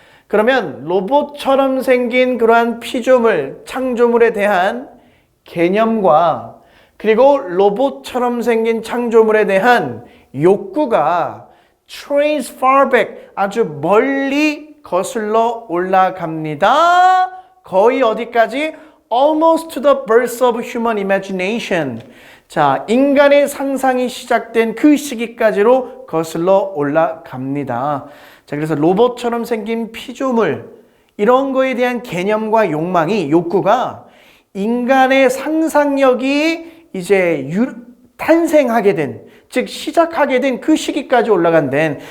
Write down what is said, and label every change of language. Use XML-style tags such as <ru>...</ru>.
<ko>그러면 로봇처럼 생긴 그러한 피조물, 창조물에 대한 개념과 그리고 로봇처럼 생긴 창조물에 대한 욕구가</ko> <en>trace far back,</en> <ko>아주 멀리 거슬러 올라갑니다. 거의 어디까지?</ko> <en>Almost to the birth of human imagination.</en> <ko>자, 인간의 상상이 시작된 그 시기까지로 거슬러 올라갑니다. 자, 그래서 로봇처럼 생긴 피조물, 이런 거에 대한 개념과 욕망이, 욕구가 인간의 상상력이 이제 탄생하게 된, 즉 시작하게 된 그 시기까지 올라간다는.</ko>